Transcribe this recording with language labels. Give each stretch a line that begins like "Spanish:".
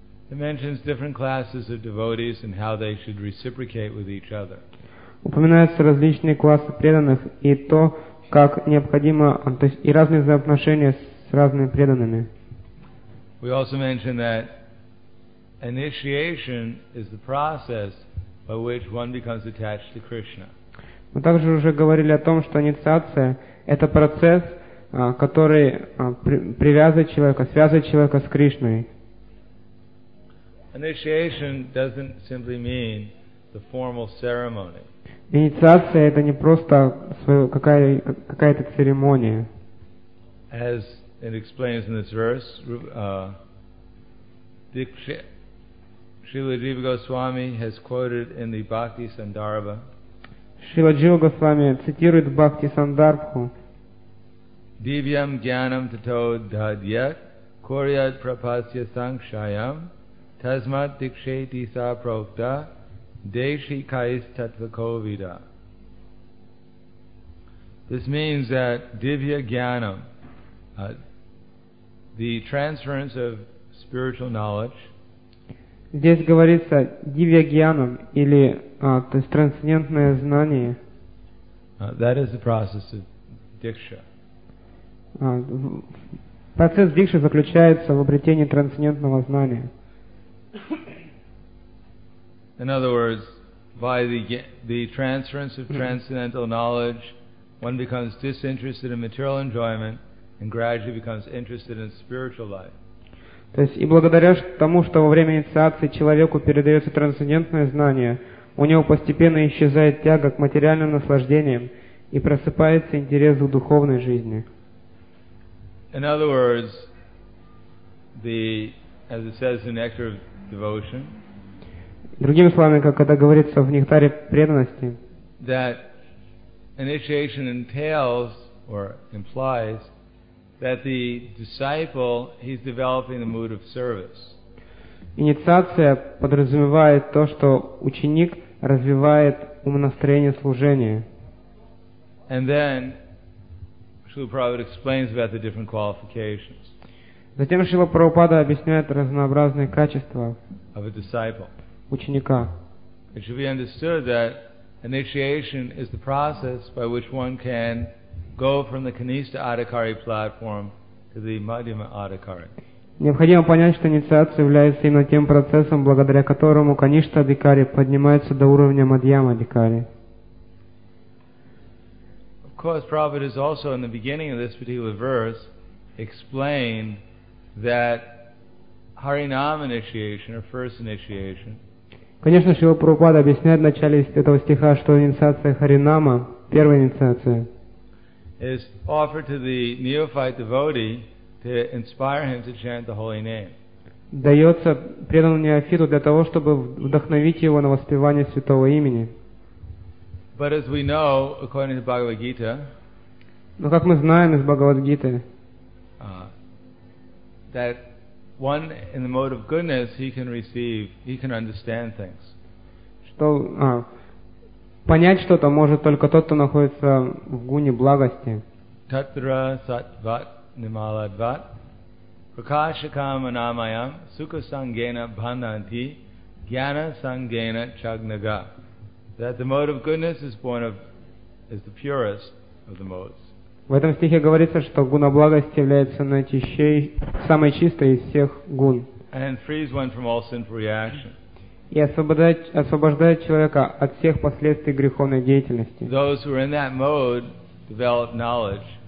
English: it mentions different classes of devotees and how they should reciprocate with each other.
Russian: Упоминаются различные классы преданных и то, как необходимо, то есть и разные взаимоотношения с разными преданными.
English: We also mention that initiation is the process by which one becomes attached to Krishna.
Russian: Мы также уже говорили о том, что инициация это процесс, который привязывает человека, связывает человека с Кришной.
English: Initiation doesn't simply mean the formal ceremony.
Russian: Инициация это не просто какая-то церемония.
English: As it explains in this verse, Srila Jiva Goswami has quoted in the Bhakti Sandarbha.
Russian: Srila Jiva Goswami цитирует в Бхакти Сандарбху.
Sanskrit: Divyam jnanam tato dhadyat kuryat prapasya sankshayam tasmat dikshayati sa prokta deshikais tatvakovida.
English: This means that divya jnanam, the transference of spiritual knowledge.
Russian: Здесь говорится divya jnanam, или то есть трансцендентное знание.
English: That is the process of diksha.
Russian: Процесс дикши заключается в обретении трансцендентного знания.
English: In other words, by the transference of transcendental knowledge, one becomes disinterested in material enjoyment and gradually becomes interested in spiritual life.
Russian: То есть и благодаря тому, что во время инициации человеку передается трансцендентное знание, у него постепенно исчезает тяга к материальным наслаждениям и просыпается интерес к духовной жизни.
English: In other words, as it says in Nectar of Devotion,
Russian: другими словами, как это говорится в Нектаре преданности,
English: that initiation entails or implies that the disciple, he's developing the mood of service.
Russian: Инициация подразумевает то, что ученик развивает умонастроение служения.
English: And then Srila Prabhupada explains about the different qualifications.
Russian: Затем Шрила Прабхупада объясняет разнообразные качества
English: of a disciple.
Russian: Ученика.
English: It should be understood that initiation is the process by which one can go from the Kanista Adhikari platform to the Madhyama Adhikari.
Russian: Необходимо понять, что инициация является именно тем процессом, благодаря которому Каништа Адхикари поднимается до уровня Мадьяма Адхикари.
English: Of course, Prabhupada has also, in the beginning of this particular verse, explained that Harinam initiation, or first initiation,
Russian: конечно, Шрила Прабхупада объясняет в начале этого стиха, что инициация Харинама, первая инициация,
English: is offered to the neophyte devotee to inspire him to chant the holy name.
Russian: Дается преданному неофиту для того, чтобы вдохновить его на воспевание святого имени.
English: But as we know, according to Bhagavad Gita,
Russian: но как мы знаем из Бхагавад Гиты,
English: that one in the mode of goodness he can receive, he can understand things.
Russian: Что понять что-то может только тот, кто находится в гуне благости.
Sanskrit: Tatra sattvat Nimaladvat, Prakashakam Anamayam, Sukhasangena Bhananti, Jnana Sangena Chagnaga.
English: That the mode of goodness is born of, is the purest of the modes.
Russian: В этом стихе говорится, что гуна благости является наичистой, самой чистой из всех гун.
English: And frees one from all sinful reactions.
Russian: И освобождает человека от всех последствий греховной деятельности.
English: Those who are in that mode develop knowledge.